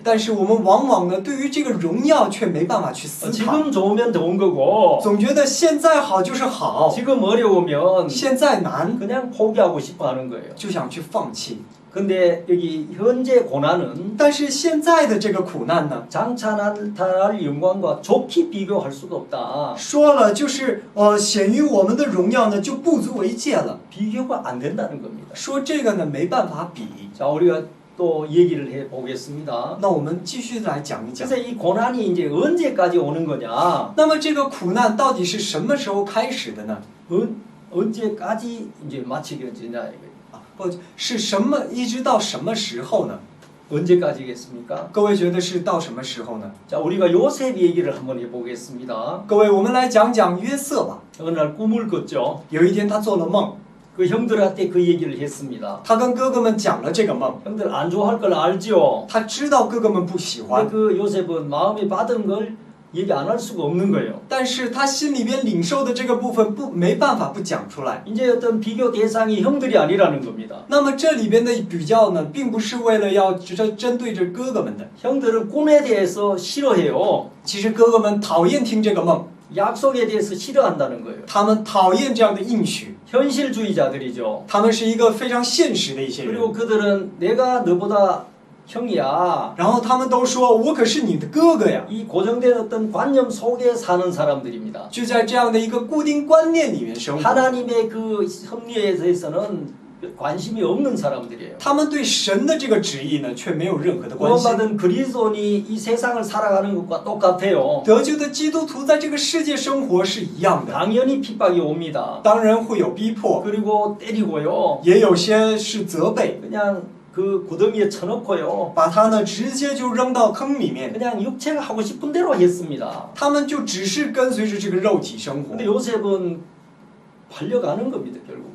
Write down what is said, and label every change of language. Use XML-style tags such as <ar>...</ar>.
<zh>但是我们往往呢，对于这个荣耀却没办法去思考，</zh> <ko>지금 좋으면 좋은 거고</ko> <zh>总觉得现在好就是好，</zh> <ko>지금 어려우면</ko> <zh>现在难</zh> <ko>그냥 포기하고 싶어 하는 거예요.</ko> <zh>就想去放弃。</zh> <ko>근데 여기 현재 고난은</ko> <zh>但是现在的这个苦难呢，</zh> <ko>장차 나타날 영광과 좋게 비교할 수가 없다.</ko> <zh>说了就是显于我们的荣耀呢就不足为戒了，</zh> <ko>비교가 안 된다는 겁니다.</ko> <zh>说这个呢没办法比。</zh> <ko>자, 우리가 또 얘기를 해 보겠습니다.</ko> <zh>那我们继续来讲一讲。</zh> <ko>그래서 이 고난이 이제 언제까지 오는 거냐?</ko> <zh>那么这个苦难到底是什么时候开始的呢？</zh> <ko>언제까지 이제 마치게 되냐 이거예요.</ko> <zh>不是什么，一直到什么时候呢？</zh> <ko>언제까지겠습니까?</ko> <zh>各位觉得是到什么时候呢？</zh> <ko>자, 우리가 요셉 얘기를 한번 해보겠습니다.</ko> <zh>各位，我们来讲讲约瑟吧。</zh> <ko>어느 날 꿈을 꿨죠.</ko> <zh>有一天他做了梦，</zh> <ko>그 형들한테 그 얘기를 했습니다.</ko> <zh>他跟哥哥们讲了这个梦，</zh> <ko>형들 안 좋아할 걸 알죠.</ko> <zh>他知道哥哥们不喜</zh> <ko>근데</ko> <zh>欢，</zh> <ko>그 요셉은 마음에 받은 걸 얘기 안 할 수가 없는 거예요.</ko> <zh>但是他心里边领受的这个部分没办法不讲出来。</zh> <ko>이제 어떤 비교 대상이 형들이 아니라는 겁니다.</ko> <zh>那么这里边的比较呢，并不是为了要针对着哥哥们的，</zh> <ko>형들은 꿈에 대해서 싫어해요.</ko> <zh>其实哥哥们讨厌听这个梦，</zh> <ko>약속에 대해서 싫어한다는 거예요.</ko> <zh>他们讨厌这样的应许，</zh> <ko>현실주의자들이죠.</ko> <zh>他们是一个非常现实的一些人。</zh> <ko>그리고 그들은 내가 너보다 형이야.</ko> <zh>然后他们都说：“我可是你的哥哥呀！”</zh> <ko>이 고정된 어떤 관념 속에 사는 사람들입니다.</ko> <zh>就在这样的一个固定观念里面生活。</zh> <ko>하나님의 그 섭리에 대해서는 관심이 없는 사람들이에요.</ko> <zh>他们对神的这个旨意呢，却没有任何的关心。</zh> <ko>구원받은 그리스도인이 이 세상을 살아가는 것과 똑같아요.</ko> <zh>得救的基督徒在这个世界生活是一样的，</zh> <ko>당연히 핍박이 옵니다.</ko> <zh>当然会有逼迫，</zh> <ko>그리고 때리고요.</ko> <zh>也有些是责备，</zh> <ko>그냥 그 구덩이에 쳐놓고요.</ko> <zh>把他呢直接就扔到坑里面。</zh> <ko>그냥 육체가 하고 싶은 대로 했습니다.</ko> <zh>他们就只是跟随着这个肉体生活。</zh> <ko>근데 요셉은 팔려가는 겁니다, 결국.</ko>